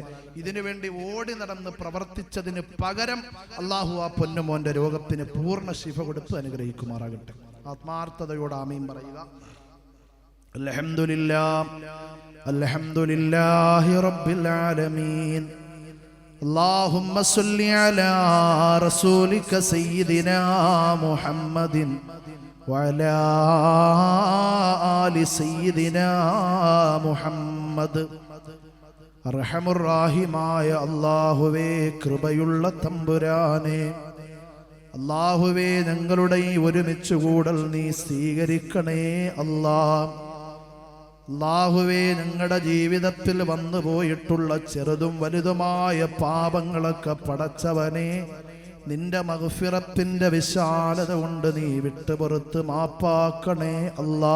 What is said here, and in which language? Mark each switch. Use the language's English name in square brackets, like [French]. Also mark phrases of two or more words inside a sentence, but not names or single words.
[Malayalam] ഇതിനു വേണ്ടി ഓടി നടന്ന് പ്രവർത്തിച്ചതിന് പകരം അല്ലാഹു ആ പൊന്നുമോന്റെ രോഗത്തിന് പൂർണ്ണ ശിഫ കൊടുത്ത് അനുഗ്രഹിക്കുമാറാകട്ടെ. ആത്മാർത്ഥതയോട് ആമീൻ പറയുക. [Arabic] الحمد لله رب العالمين. اللهم صل على رسولك سيدنا محمد وعلى آل سيدنا محمد. [Malayalam] അർഹമുർ റഹീമായ അല്ലാഹുവേ, കൃപയുള്ള തമ്പുരാനെ, അല്ലാഹുവേ ഞങ്ങളുടെ ഈ ഒരുമിച്ച് കൂടൽ നീ സ്വീകരിക്കണേ അല്ലാഹ്. അല്ലാഹുവേ ഞങ്ങളുടെ ജീവിതത്തിൽ വന്നു പോയിട്ടുള്ള ചെറുതും വലുതുമായ പാപങ്ങളൊക്കെ പടച്ചവനെ നിന്റെ മഗ്ഫിറത്തിന്റെ വിശാലത കൊണ്ട് നീ വിട്ടുപുറത്ത് മാപ്പാക്കണേ അല്ലാ.